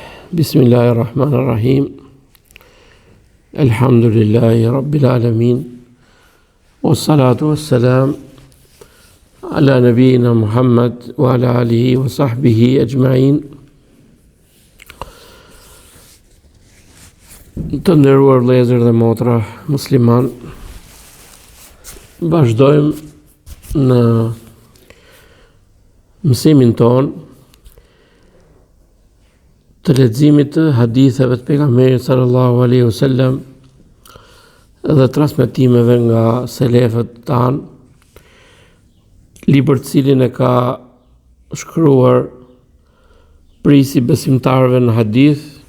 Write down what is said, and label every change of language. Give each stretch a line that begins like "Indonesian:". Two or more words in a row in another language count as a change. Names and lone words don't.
Arabic: بسم الله الرحمن الرحيم. الحمد لله رب العالمين. والصلاة والسلام على نبينا محمد وعلى آله وصحبه أجمعين.
Albanian: Të nderuar vëllezër dhe motra musliman, vazhdojmë në mësimin ton të leximit të haditheve të pejgamberit
Arabic: صلى الله عليه وسلم
Albanian: dhe transmetimeve nga selefët tanë, libër të cilin e ka shkruar prisi besimtarëve në hadith,